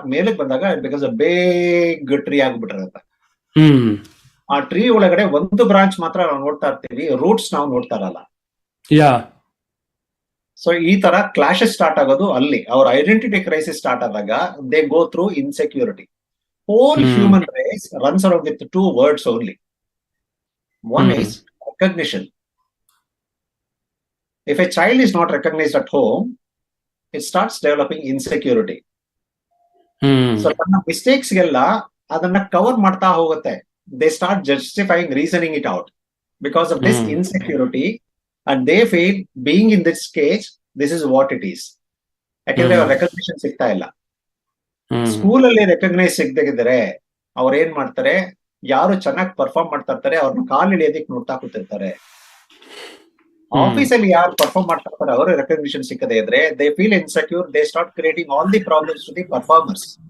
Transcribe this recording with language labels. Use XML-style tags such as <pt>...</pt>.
<kn>ಮೇಲಕ್ಕೆ ಬಂದಾಗ ಬಿಕಾಸ್ ಬೇಗ ಟ್ರೀ ಆಗ್ಬಿಟ್ಟಿರುತ್ತೆ. ಆ ಟ್ರೀ ಒಳಗಡೆ ಒಂದು ಬ್ರಾಂಚ್ ಮಾತ್ರ ನಾವು ನೋಡ್ತಾ ಇರ್ತೀವಿ, ರೂಟ್ಸ್ ನಾವು ನೋಡ್ತಾ ಇರಲ್ಲ. ಸೊ ಈ ತರ ಕ್ಲಾಶಸ್ ಸ್ಟಾರ್ಟ್ ಆಗೋದು ಅಲ್ಲಿ. ಅವ್ರ ಐಡೆಂಟಿಟಿ ಕ್ರೈಸಿಸ್ ಸ್ಟಾರ್ಟ್ ಆದಾಗ</kn> <en>They go through insecurity. Whole human race runs around with 2 words only. One is recognition. If a child is not recognized at home, it starts developing insecurity.</en> <kn>So ತನ್ನ mistakes ಗೆಲ್ಲ ಅದನ್ನ cover ಮಾಡ್ತಾ ಹೋಗುತ್ತೆ.</kn> <en>They start justifying, reasoning it out because of this insecurity, and they feel being in this cage, this is what it is.</en> <kn>ಯಾಕಂದ್ರೆ ಅವ್ರ recognition ಸಿಗ್ತಾ ಇಲ್ಲ. ಸ್ಕೂಲಲ್ಲಿ ರೆಕಗ್ನೈಸ್ ಸಿಗದಿದ್ರೆ ಅವ್ರ ಏನ್ ಮಾಡ್ತಾರೆ, ಯಾರು ಚೆನ್ನಾಗಿ ಪರ್ಫಾರ್ಮ್ ಮಾಡ್ತಾ ಇರ್ತಾರೆ ಅವ್ರನ್ನ ಕಾಲ್ ಹಿಡಿಯೋದಕ್ಕೆ ನೋಡ್ತಾ ಕೂತಿರ್ತಾರೆ. ಆಫೀಸಲ್ಲಿ ಯಾರು ಪರ್ಫಾರ್ಮ್ ಮಾಡ್ತಾ ಇರ್ತಾರೆ ಅವರು ರೆಕಗ್ನಿಷನ್ ಸಿಕ್ಕದೇ ಇದ್ರೆ</kn> <en>They feel insecure, they start creating all the problems to the performers.</en>